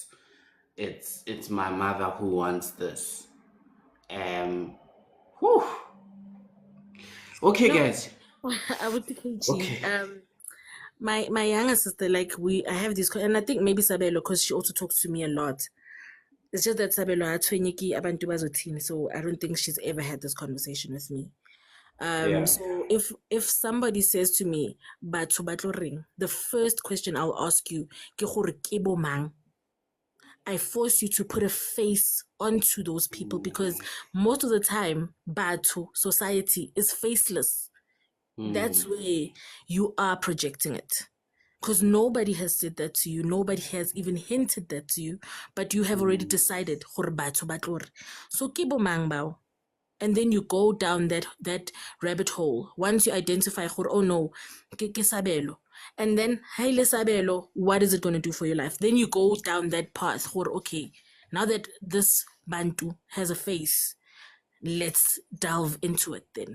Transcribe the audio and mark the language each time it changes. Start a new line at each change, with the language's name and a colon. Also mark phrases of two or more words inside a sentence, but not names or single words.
English: It's my mother who wants this. Whew. Okay, No, guys. I would think Okay. my younger sister, like I have this, and I think maybe Sabelo, because she also talks to me a lot. It's just that Sabelo
Zulu: atwenyeki abantu bazothini,
English: so I don't think she's ever had this conversation with me. Yeah. So if somebody says to me,
Southern Sotho: batho ba tlo reng,
English: the first question I'll ask you,
Southern Sotho: ke gore ke bo mang?
English: I force you to put a face onto those people, because most of the time, batho, society, is faceless. That's where you are projecting it. Because nobody has said that to you. Nobody has even hinted that to you. But you have already decided,
Southern Sotho: gore batho ba tlo re. So ke bo mang bao?
English: And then you go down that rabbit hole. Once you identify, oh no,
Southern Sotho: ke Sabelo.
English: And then, Haile Sabelo, what is it going to do for your life? Then you go down that path. Okay, now that this Bantu has a face, let's delve into it then.